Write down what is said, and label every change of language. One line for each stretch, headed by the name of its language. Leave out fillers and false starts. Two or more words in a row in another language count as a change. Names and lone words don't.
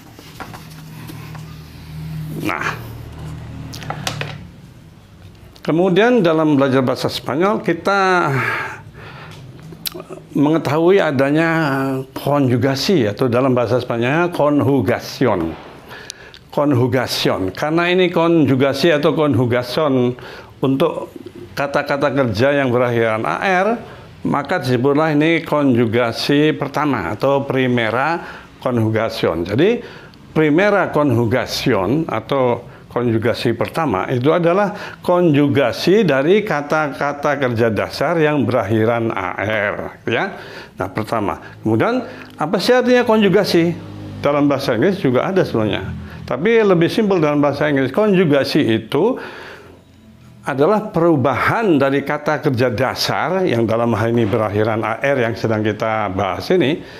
Indonesian: Nah, kemudian dalam belajar bahasa Spanyol kita mengetahui adanya konjugasi, atau dalam bahasa Spanyolnya conjugación. Conjugación. Karena ini konjugasi atau conjugación untuk kata-kata kerja yang berakhiran AR, maka disebutlah ini konjugasi pertama atau
Spanish: primera conjugación.
Indonesian: Jadi
Spanish: primera conjugación
Indonesian: atau konjugasi pertama itu adalah konjugasi dari kata-kata kerja dasar yang berakhiran AR ya. Nah, pertama. Kemudian apa sih artinya konjugasi? Dalam bahasa Inggris juga ada sebenarnya. Tapi lebih simpel dalam bahasa Inggris. Konjugasi itu adalah perubahan dari kata kerja dasar yang dalam hal ini berakhiran AR yang sedang kita bahas ini.